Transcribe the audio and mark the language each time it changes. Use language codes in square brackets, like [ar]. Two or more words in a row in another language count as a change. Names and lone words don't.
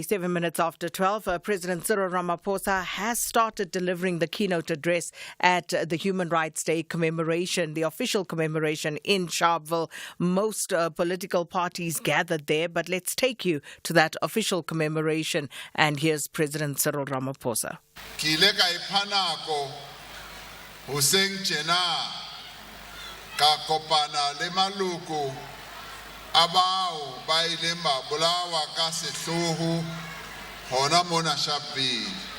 [en] 7 minutes after 12, President Cyril Ramaphosa has started delivering the keynote address at the Human Rights Day commemoration, the official commemoration in Sharpeville. Most political parties gathered there, but let's take you to that official commemoration. And here's President Cyril Ramaphosa. [st] Abao ba ileng ba bolawa ka sehloho hona mona Sharpeville.